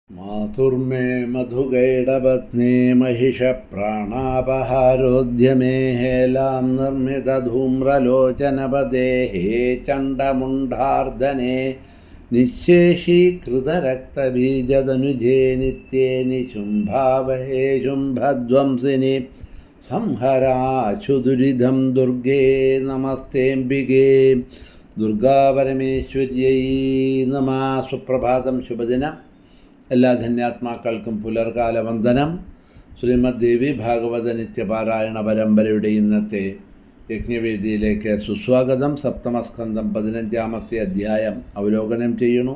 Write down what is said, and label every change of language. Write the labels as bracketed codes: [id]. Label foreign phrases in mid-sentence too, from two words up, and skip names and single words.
[sa] മാതുർമേ മധുഗൈഡപത്നേ महिषप्राणापहारोद्यमे हेलां निर्मितधूम्रलोचनपदे हे चण्डमुण्डार्दने निःशेषीकृतरक्तबीजतनुजे नित्ये निशुम्भावहे शुम्भध्वंसिनि संहराशुदुरिधं दुर्गे नमस्तेऽम्बिके ദുർഗാപരമേശ്വര്യൈ നമഃ. [ml] സുപ്രഭാതം, ശുഭദിനം. എല്ലാ ധന്യാത്മാക്കൾക്കും പുലർകാല വന്ദനം. ശ്രീമദ് ദേവി ഭാഗവത നിത്യപാരായണ പരമ്പരയുടെ ഇന്നത്തെ യജ്ഞവേദിയിലേക്ക് സുസ്വാഗതം. സപ്തമസ്കന്ധം 15-ാമത്തെ അധ്യായം അവലോകനം ചെയ്യണു.